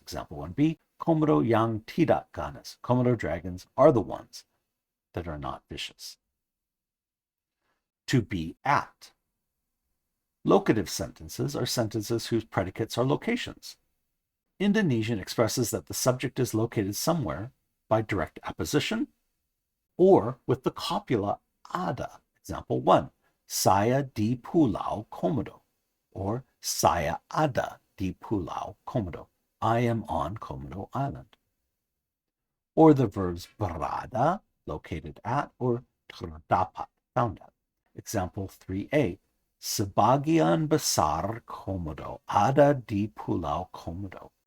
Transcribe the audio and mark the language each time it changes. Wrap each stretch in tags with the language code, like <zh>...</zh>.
<id>Example 1b, Komodo yang tidak ganas.</id> <en>Komodo dragons are the ones that are not vicious. To be at. Locative sentences are sentences whose predicates are locations. Indonesian expresses that the subject is located somewhere by direct apposition or with the copula ada.</en> <id>Example 1, saya di Pulau Komodo, or saya ada di Pulau Komodo.</id> <en>I am on Komodo Island. Or the verbs berada, located at, or terdapat, found at.</en> <id>Example 3a, sebagian besar Komodo ada di Pulau Komodo.</id>